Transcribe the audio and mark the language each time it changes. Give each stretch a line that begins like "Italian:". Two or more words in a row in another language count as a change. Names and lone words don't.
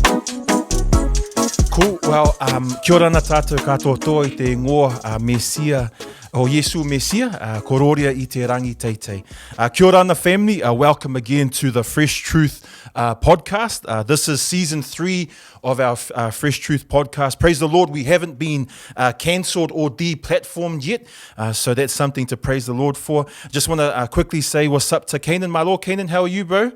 English: Cool. Well,
Māori: kia ora na tātou katoa toa I te ngoa Mesia, o Yesu Mesia, kororia I te rangi teitei. Kia ora
English: na family, welcome again to the Fresh Truth podcast. This is season 3 of our Fresh Truth podcast. Praise the Lord, we haven't been cancelled or deplatformed yet, so that's something to praise the Lord for. Just want to quickly say what's up to Kanan. Malua, Kanan, how are you, bro?